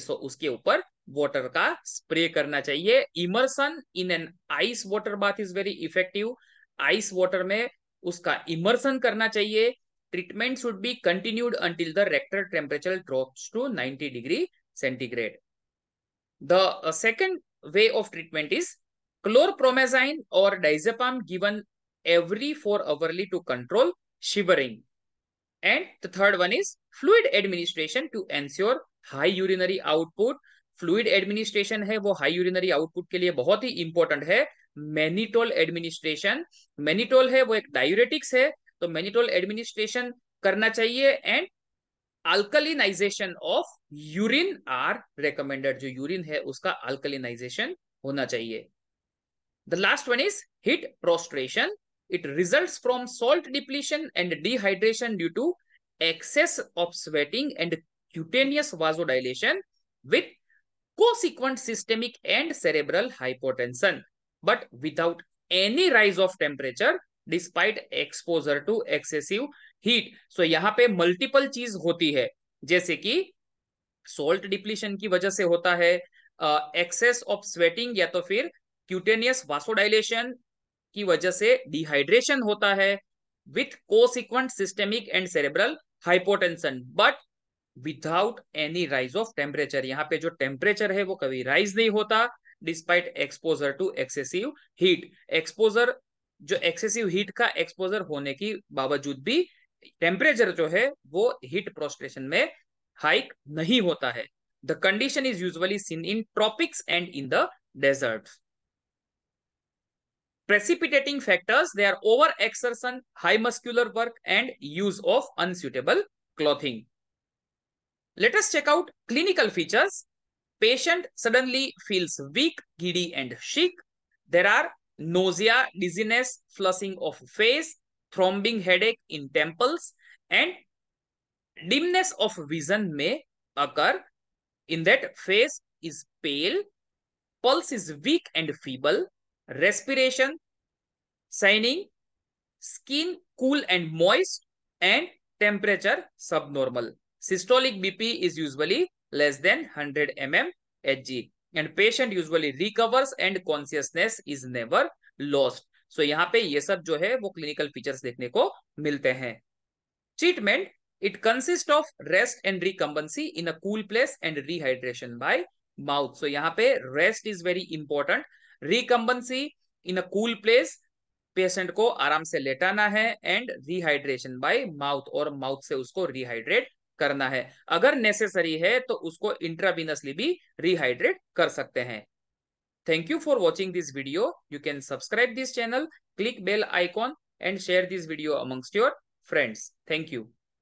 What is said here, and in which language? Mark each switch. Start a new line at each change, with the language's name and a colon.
Hindi: So उसके ऊपर water का स्प्रे करना चाहिए.
English: Immersion in an ice water bath is very effective.
Hindi: Ice water में उसका इमर्सन करना चाहिए.
English: Treatment should be continued until the rectal temperature drops to 90 degree centigrade. The second way of treatment is chlorpromazine or diazepam given every 4 hourly to control shivering. And the third one is fluid administration to ensure high urinary output.
Hindi: Fluid administration है वो high urinary output के लिए बहुत ही important है. Mannitol administration, mannitol है वो एक diuretics है तो mannitol administration करना चाहिए.
English: And alkalinization of urine are recommended.
Hindi: जो यूरिन है उसका अल्कलिनाइजेशन होना चाहिए.
English: The last one is heat prostration. It results from salt depletion and dehydration due to excess of sweating and cutaneous vasodilation with consequent systemic and cerebral hypotension, but without any rise of temperature despite exposure to excessive heat.
Hindi: So यहाँ पे multiple चीज होती है जैसे कि salt depletion की वजह से होता है, एक्सेस ऑफ स्वेटिंग या तो फिर क्यूटेनियस वासोडाइलेशन की वजह से डिहाइड्रेशन होता है
English: With consequent systemic and cerebral hypotension but without any rise of temperature.
Hindi: यहाँ पे जो टेम्परेचर है वो कभी राइज नहीं होता
English: Despite exposure to excessive heat.
Hindi: Exposure जो एक्सेसिव हीट का एक्सपोजर होने की बावजूद भी टेम्परेचर जो है वो हीट प्रोस्ट्रेशन में हाइक नहीं होता है.
English: The condition is usually seen in tropics and in the deserts. Precipitating factors, they are overexertion, high muscular work and use of unsuitable clothing. Let us check out clinical features. Patient suddenly feels weak, giddy and sick. There are nausea, dizziness, flushing of face, throbbing headache in temples and dimness of vision may occur. In that, face is pale, pulse is weak and feeble, respiration shining, skin cool and moist and temperature subnormal. Systolic BP is usually less than 100 mmHg and patient usually recovers and consciousness is never lost.
Hindi: So यहाँ पे ये सब जो है वो clinical features देखने को मिलते हैं.
English: Treatment, it consists of rest and recumbency in a cool place and rehydration by mouth. So
Hindi: यहाँ पे
English: rest is very important. Recumbency in a cool place,
Hindi: patient को आराम से लेटाना है
English: and rehydration by mouth
Hindi: और माउथ से उसको rehydrate करना है. अगर नेसेसरी है तो उसको इंट्रावीनसली भी रिहाइड्रेट कर सकते हैं.
English: Thank you for watching this video. You can subscribe this channel, click bell icon and share this video amongst your friends. Thank you.